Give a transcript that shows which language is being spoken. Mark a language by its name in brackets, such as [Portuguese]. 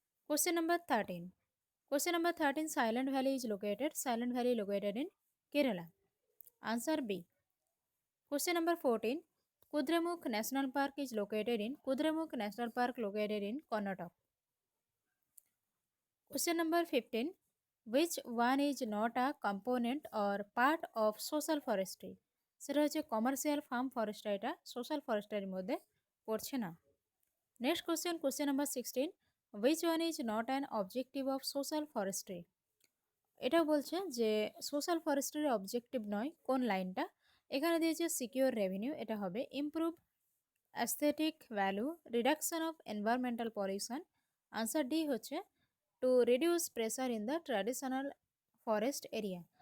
[English] Question number 13, question number 13, silent valley is located, silent valley located in Kerala. Answer B. Question number 14, Kudremukh national park is located in, Kudremukh national park located in Karnataka. Question number 15, which one is not a component or part of social forestry? [Bangla] সেটা হচ্ছে commercial farm forestry, এটা social ফরেস্ট্রির মধ্যে পড়ছে না। [English] Next question, question number 16, which one is not an objective of social forestry? [Bangla] এটাও বলছে যে সোশ্যাল ফরেস্ট্রির অবজেক্টিভ নয়, কোন লাইনটা? এখানে দিয়েছে [English] secure revenue, [Bangla] এটা হবে [English] Improve aesthetic value, reduction of environmental pollution. Answer D হচ্ছে to reduce pressure in the traditional forest area.